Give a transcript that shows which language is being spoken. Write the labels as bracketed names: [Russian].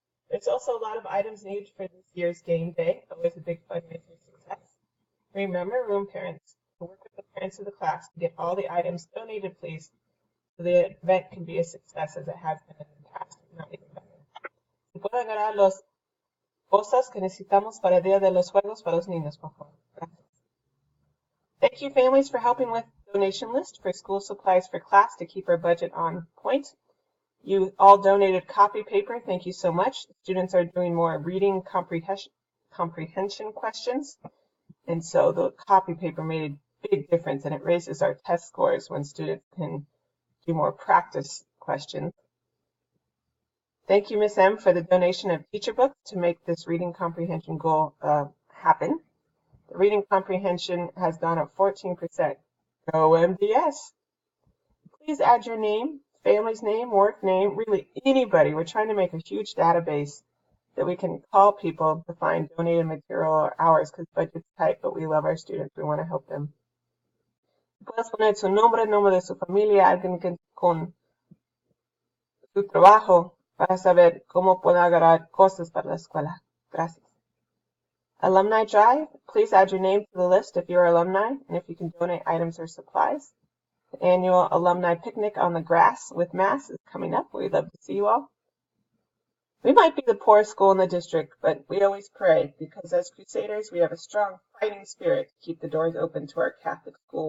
[English] There's also a lot of items needed for this year's game day, always a big fundraiser success. Remember, room parents, to work with the parents of the class to get all the items donated, please, so the event can be a success as it has been in the past, if not even better. [Spanish] Si pueden agarrar las cosas que necesitamos para el Día de los Juegos para los niños, por favor. Gracias. [English] Thank you, families, for helping with donation list for school supplies for class to keep our budget on point. You all donated copy paper. Thank you so much. Students are doing more reading comprehension questions. And so the copy paper made a big difference, and it raises our test scores when students can do more practice questions. Thank you, Ms. M, for the donation of teacher books to make this reading comprehension goal happen. The reading comprehension has gone up 14%. Go MDS. Please add your name, family's name, work name, really anybody. We're trying to make a huge database that we can call people to find donated material or hours because budget's tight, but we love our students. We want to help them. [Spanish] Puedes poner su nombre, el nombre de su familia, alguien que con su trabajo para saber cómo puedo agarrar cosas para la escuela. Gracias. [English] Alumni Drive, please add your name to the list if you're alumni and if you can donate items or supplies. The annual alumni picnic on the grass with Mass is coming up. We'd love to see you all. We might be the poorest school in the district, but we always pray because as Crusaders, we have a strong fighting spirit to keep the doors open to our Catholic school.